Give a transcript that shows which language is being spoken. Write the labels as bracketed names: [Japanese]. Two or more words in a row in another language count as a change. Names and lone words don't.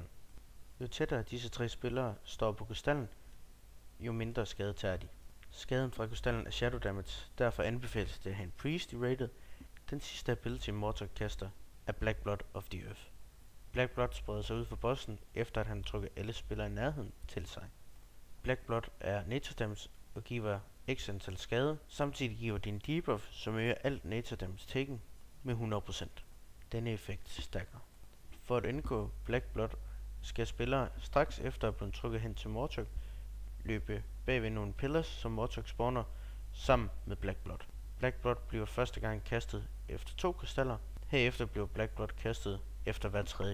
[Danish] Jo tættere disse 3 spillere står på krystallen, jo mindre skade tager de. Skaden fra krystallen er [English] shadow damage, [Danish] derfor anbefales det at have en priest i rated. Den sidste ability Mortog kaster er Black Blood of the Earth. Black Blood spreder sig ud for bossen, efter at han trykker alle spillere i nærheden til sig. Black Blood er [English] nature damage [Danish] og giver x antal skade, samtidig giver det en debuff, som øger alt [English] nature damage taken [Danish] med 100%. Denne effekt stacker. For at undgå Black Blood skal spillere straks efter at blive trykket hen til Mortog løbe bagved nogle pillars, som Mortog spawner sammen med Black Blood. Black Blood bliver første gang kastet efter 2 krystaller, herefter bliver Black Blood kastet efter hver 3.